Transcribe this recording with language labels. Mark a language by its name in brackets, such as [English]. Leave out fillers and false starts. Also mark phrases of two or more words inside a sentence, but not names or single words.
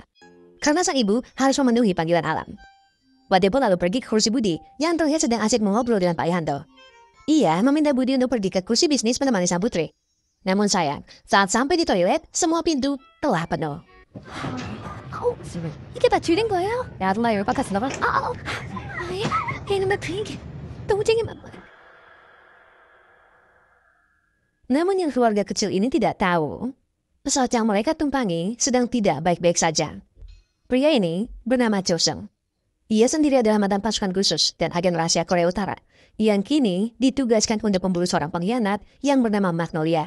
[Indonesian] Karena sang ibu harus memenuhi panggilan alam. Wati pun lalu pergi ke kursi Budi yang terlihat sedang asik mengobrol dengan Pak Yanto. Ia meminta Budi untuk pergi ke kursi bisnis menemani sang putri. Namun sayang, saat sampai di toilet, semua pintu telah penuh. [Korean] Kita 줄인 거예요? 야, 정말 열받았어. 얘는 왜 비행기 동쟁이 [Indonesian] Namun yang keluarga kecil ini tidak tahu, pesawat yang mereka tumpangi sedang tidak baik-baik saja. Pria ini bernama Cho Seung. Ia sendiri adalah mantan pasukan khusus dan agen rahasia Korea Utara, yang kini ditugaskan untuk memburu seorang pengkhianat yang bernama Magnolia.